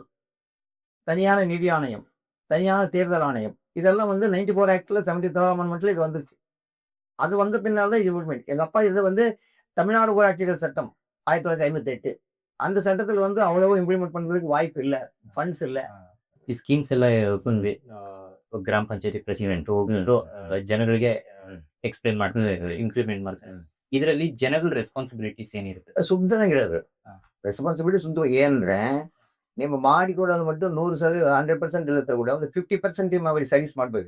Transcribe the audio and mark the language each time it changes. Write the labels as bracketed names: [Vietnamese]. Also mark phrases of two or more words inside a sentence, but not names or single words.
[Tamil] தனியான நிதி ஆணையம், தனியான தேர்தல் ஆணையம், இதெல்லாம் வந்து 94 ஆக்ட்ல 73rd அமெண்ட்மெண்ட்ல இது வந்துச்சு. அது வந்த பின்னால் தான் இது இம்ப்ளிமெண்ட். எங்க அப்பா இது வந்து தமிழ்நாடு ஊராட்சிகள் சட்டம் 1958 அந்த சட்டத்தில் வந்து அவ்வளவு இம்ப்ளிமெண்ட் பண்றதுக்கு வாய்ப்பு இல்லை, ஃபண்ட்ஸ் இல்லை. [Kannada] ಈ ಸ್ಕೀಮ್ಸ್ ಎಲ್ಲ ಗ್ರಾಮ ಪಂಚಾಯತಿ ಪ್ರೆಸಿಡೆಂಟ್ ಹೋಗ್ಬಿಟ್ಟು ಜನಗಳಿಗೆ ಎಕ್ಸ್ಪ್ಲೇನ್ ಮಾಡ್ತಾರೆ, ಇಂಪ್ಲಿಮೆಂಟ್ ಮಾಡ್ತಾರೆ. ಇದರಲ್ಲಿ ಜನಗಳ ರೆಸ್ಪಾನ್ಸಿಬಿಲಿಟೀಸ್ ಏನಿರುತ್ತೆ? ಸುಮ್ಮನೆಗಿರೋದು ರೆಸ್ಪಾನ್ಸಿಬಿಲಿಟಿ ಸುಂದು ಏನಂದ್ರೆ ನಿಮ್ಮ ಮಾಡಿಕೊಡೋದು மட்டும் 100% ಇಲ್ಲ ಕೂಡ ಒಂದು 50% ನಿಮ್ಮ ಅವರಿಗೆ ಸರ್ವಿಸ್ ಮಾಡ್ಬೇಕು.